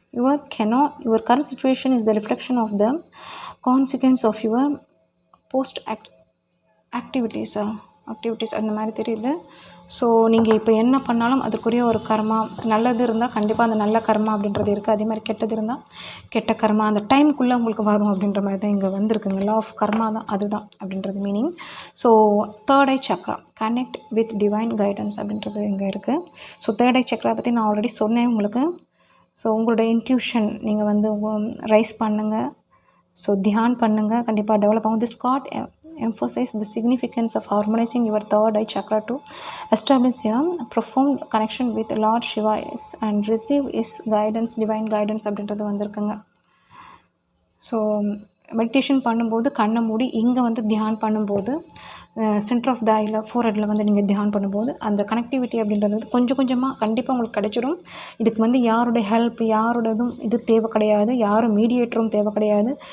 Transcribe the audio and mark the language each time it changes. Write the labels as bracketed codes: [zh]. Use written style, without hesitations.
[en] okay, your current situation is the reflection of the consequence of your post activities [ta] அந்த மாதிரி தெரியுது. So நீங்கள் இப்போ என்ன பண்ணாலும் அதுக்குரிய ஒரு கர்மா, நல்லது இருந்தால் கண்டிப்பாக அந்த நல்ல கர்மா அப்படின்றது இருக்குது. அதே மாதிரி கெட்டது இருந்தால் கெட்ட கர்மா அந்த டைமுக்குள்ளே உங்களுக்கு வரும் அப்படின்ற மாதிரி தான் இங்கே வந்திருக்குங்க. லா ஆஃப் கர்மா தான் அதுதான் அப்படின்றது meaning. So third I Chakra, [en] connect with divine guidance [ta] அப்படின்றது இங்கே இருக்குது. ஸோ தேர்ட் ஐ சக்ரா பற்றி நான் ஆல்ரெடி சொன்னேன் உங்களுக்கு. ஸோ உங்களோட இன்ட்யூஷன் நீங்கள் வந்து ரைஸ் பண்ணுங்கள். ஸோ தியான் பண்ணுங்கள், கண்டிப்பாக டெவலப் ஆகும். [en] this card emphasize the significance of harmonizing your third eye chakra to establish a profound connection with Lord Shiva and receive his guidance, divine guidance [ta] அப்படின்றது வந்திருக்குங்க. ஸோ மெடிடேஷன் பண்ணும்போது கண்ணை மூடி இங்கே வந்து தியான் பண்ணும்போது சென்டர் ஆஃப் த ஐயில் ஃபோர்ஹெட்டில் வந்து நீங்கள் தியான் பண்ணும்போது அந்த கனெக்டிவிட்டி அப்படின்றது வந்து கொஞ்சம் கொஞ்சமாக கண்டிப்பாக உங்களுக்கு கிடைச்சிடும். இதுக்கு வந்து யாருடைய ஹெல்ப் யாரோடதும் இது தேவை கிடையாது, யாரும் மீடியேட்டரும் தேவை கிடையாது.